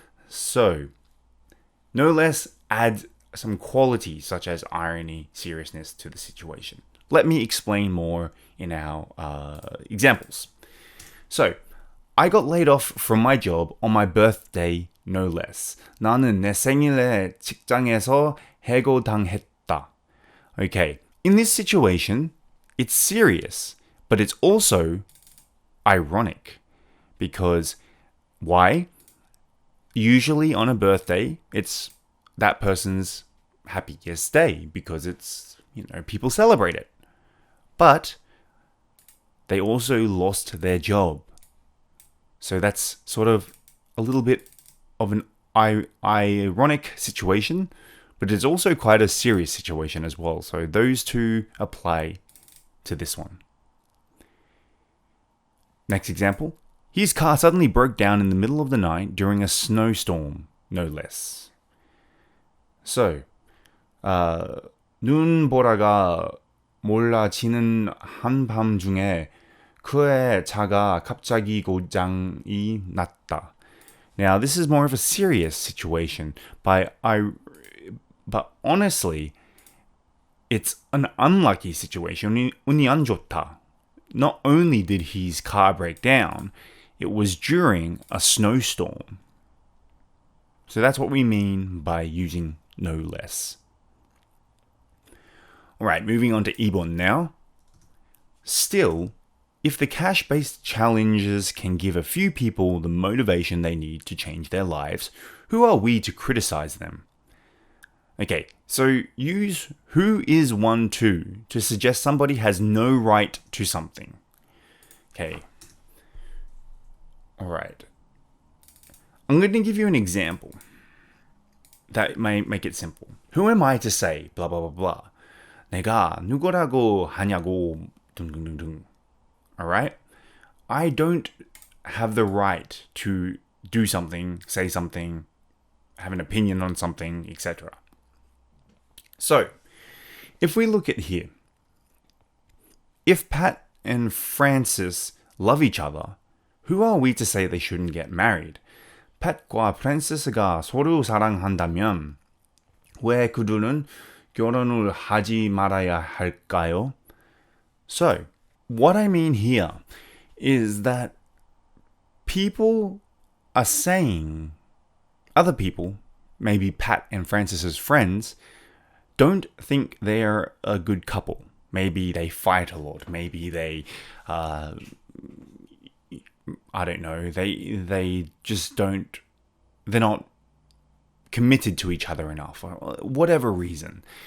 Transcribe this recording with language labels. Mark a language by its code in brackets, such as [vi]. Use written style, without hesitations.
[en] So, no less adds some quality such as irony, seriousness to the situation. Let me explain more in our examples. So, I got laid off from my job on my birthday, no less. [ko] 나는 내 생일에 직장에서 해고당했다. [en] Okay, in this situation, it's serious, but it's also ironic. Because, why? Usually on a birthday, it's that person's happiest day because it's, people celebrate it. But they also lost their job. So that's sort of a little bit of an ironic situation, but it's also quite a serious situation as well. So those two apply to this one. Next example. His car suddenly broke down in the middle of the night during a snowstorm, no less. [ko] So, 눈보라가 몰라치는 한밤중에 그의 차가 갑자기 고장이 났다. [en] Now, this is more of a serious situation, but honestly, it's an unlucky situation. [ko] 운이 안 좋다. [en] Not only did his car break down, it was during a snowstorm. So that's what we mean by using no less. Alright, moving on to 2번 now. Still, if the cash-based challenges can give a few people the motivation they need to change their lives, who are we to criticize them? Okay, so use who is one to suggest somebody has no right to something. Okay. Alright. I'm going to give you an example that may make it simple. Who am I to say blah blah blah blah? [ko] 내가 누구라고 하냐고 등등등등. [en] Alright? I don't have the right to do something, say something, have an opinion on something, etc. So, if we look at here, if Pat and Francis love each other, who are we to say they shouldn't get married? [ko] 팻과 프랜시스가 서로 사랑한다면 왜 그들은 결혼을 하지 말아야 할까요? [en] So, what I mean here is that people are saying, other people, maybe Pat and Francis's friends, don't think they're a good couple. Maybe they fight a lot. Maybe they, I don't know, they just don't, they're not committed to each other enough, or whatever reason.